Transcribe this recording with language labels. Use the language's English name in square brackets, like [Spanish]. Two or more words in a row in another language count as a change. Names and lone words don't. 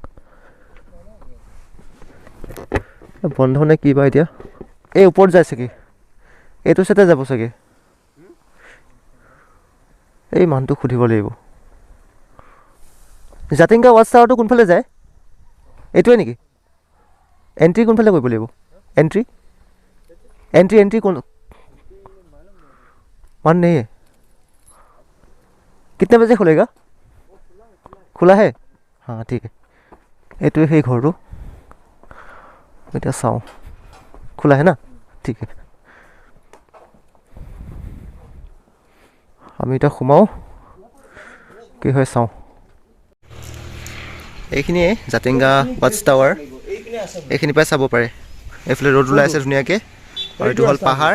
[Assamese] বন্ধ নে কি বা এতিয়া? এই ওপৰত যায় চাগে, এইটো চাইডে যাব চাগে। এই মানুহটোক সুধিব লাগিব। জাতিংগা [English] watch towerটো [Assamese] কোনফালে যায়? এইটোৱে নেকি? এণ্ট্ৰি কোনফালে কৰিব লাগিব? [Hindi] एंट्री एंट्री एंट्री कौन मान नहीं है? कितने बजे खुलेगा? खुला है? हाँ ठीक है। ये है घर बेटा चाओ खुला है ना? ठीक है [Assamese] আমি এটা সোমাও কি হয় চাওঁ। এইখিনিয়ে জাতিংগা [English] watch tower, [Assamese] এইখিনি পাই চাব পাৰে। এইফালে ৰ'দ ওলাই আছে ধুনীয়াকৈ, আৰু এইটো হ'ল পাহাৰ।